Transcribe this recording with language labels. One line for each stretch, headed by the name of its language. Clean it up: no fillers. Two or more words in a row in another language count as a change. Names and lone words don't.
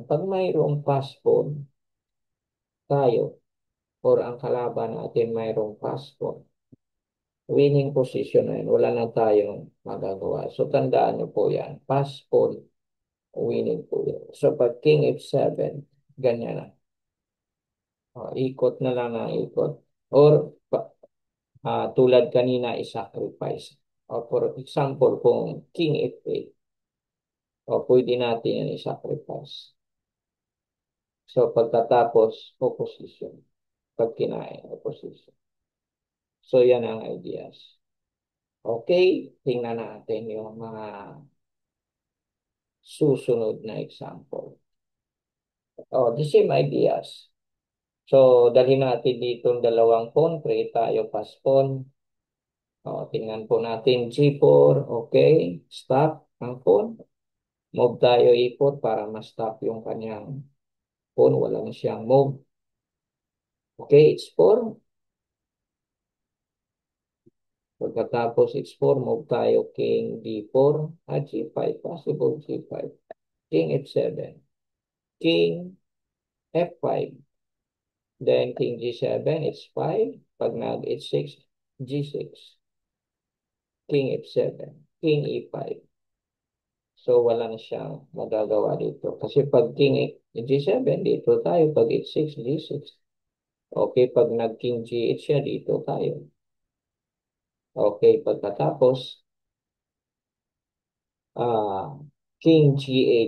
Filipino: Pag mayroong pass-pawn tayo, or ang kalaban natin mayroong pass-pawn,
English: winning position
Filipino: na yan. Wala na tayong magagawa. So, tandaan niyo po yan. Pass-pawn, winning po yan. So, pag king F7, ganyan na. Ikot na lang na ikot. Or, tulad kanina, i-sacrifice.
English: For example,
Filipino: kung king F8, pwede natin yan i-sacrifice. So, pagkatapos, opposition. Pag kinain, opposition. So, yan ang ideas. Okay, tingnan natin yung mga susunod na example.
English: The same ideas.
Filipino: So, dalhin natin dito yung dalawang pawn, create tayo
English: pass pawn.
Filipino: Tingnan po natin G4, okay, stop ang pawn. Move tayo E4 para ma-stop yung kanyang pawn, wala na siyang move. Okay, H4. Pagkatapos H4, move tayo King D4, G5, possible G5. King F7, King F5, then King G7, H5, pag nag H6, G6. King F7, King E5. So, wala na siyang magagawa dito. Kasi pag King G7, dito tayo. Pag H6, G6. Okay, pag nag-King G8 siya, dito tayo. Okay, pagkatapos, ah, King G8.